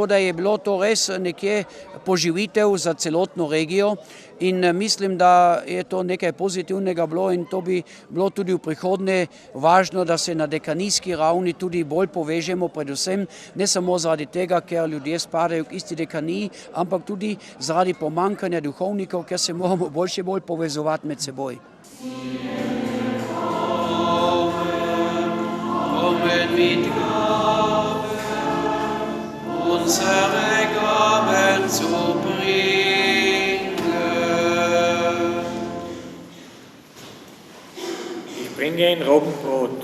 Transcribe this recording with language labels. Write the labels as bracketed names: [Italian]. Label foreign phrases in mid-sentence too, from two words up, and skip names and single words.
[Slovenian] da je bilo to res nekje poživitev za celotno regijo in mislim, da je to nekaj pozitivnega bilo in to bi bilo tudi v prihodnje važno, da se na dekanijski ravni tudi bolj povežemo, predvsem ne samo zaradi tega, ker ljudje spadajo k isti dekaniji, ampak tudi zaradi pomankanja duhovnikov, ker se moramo bolj povezovati med seboj. [German] Unsere Gaben zu bringen. Ich bringe ein Roggenbrot.